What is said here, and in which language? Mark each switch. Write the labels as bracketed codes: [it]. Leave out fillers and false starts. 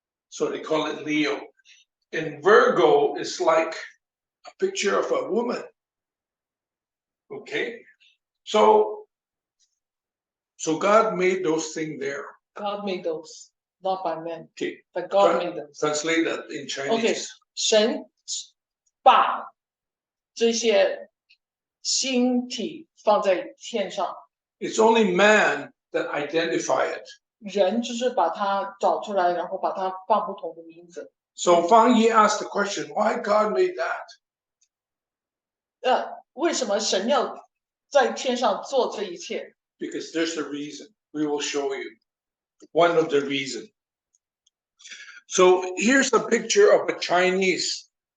[en] So they call it Leo. And Virgo is like a picture of a woman. Okay? So God made those things there. God made those, not by man, Okay. but God made those. Translate that in Chinese. [zh] 神把这些星体放在天上， [en] It's only man that identify it. [zh] 人就是把它找出来，然后把它放不同的名字。 [en] So Fang Yi asked the question, why God made that? [zh] 为什么神要在天上做这一切？ [en] Because there's a reason. We will show you one of the reasons. So here's a picture of a Chinese